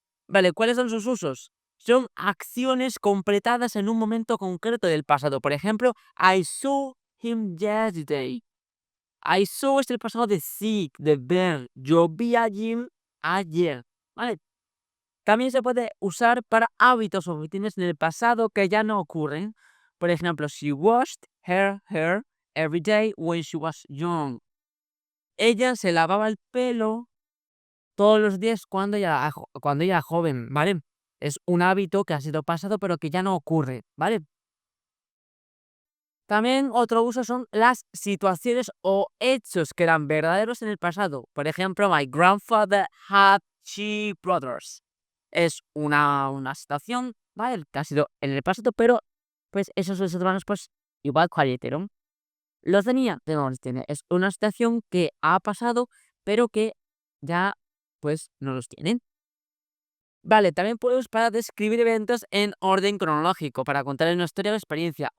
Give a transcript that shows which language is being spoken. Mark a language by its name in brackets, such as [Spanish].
[Spanish] Vale, ¿cuáles son sus usos? Son acciones completadas en un momento concreto del pasado. Por ejemplo, [English] I saw him yesterday. I saw [Spanish] es el pasado de see, de ver. Yo vi a Jim ayer. ¿Vale? También se puede usar para hábitos o rutinas en el pasado que ya no ocurren. Por ejemplo, [English] she washed her hair every day when she was young. [Spanish] Ella se lavaba el pelo todos los días cuando ella era joven, ¿vale? Es un hábito que ha sido pasado, pero que ya no ocurre, ¿vale? También otro uso son las situaciones o hechos que eran verdaderos en el pasado. Por ejemplo, [English] my grandfather had 2 brothers. [Spanish] Es una situación, ¿vale? Que ha sido en el pasado, pero pues esos 2 hermanos, pues igual fallecieron. Los tenía, no los tiene. Es una situación que ha pasado, pero que ya pues no los tienen. Vale, también podemos para describir eventos en orden cronológico, para contar una historia o experiencia.